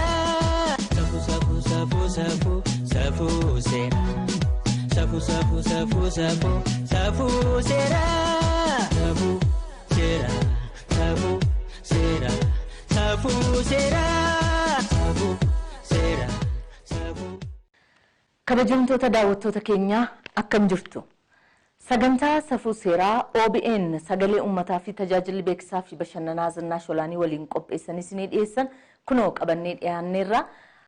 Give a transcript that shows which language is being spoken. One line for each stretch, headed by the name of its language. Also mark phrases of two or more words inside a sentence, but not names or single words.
Oromo: Safu safu safu safu safu sera. Safu safu safu safu safu sera. Safu sera. Safu sera. Safu sera. Safu sera. Safu. Kabajamtoota daawwattoota keenya akkam jirtu? Sagantaa safuu seeraa OBN sagalee uummataa fi tajaajilli beeksisaa fi bashannanaa Zinnaash Olaanii waliin qopheessanii isinii dhiyeessan kunoo qabannee dhiyaanneerra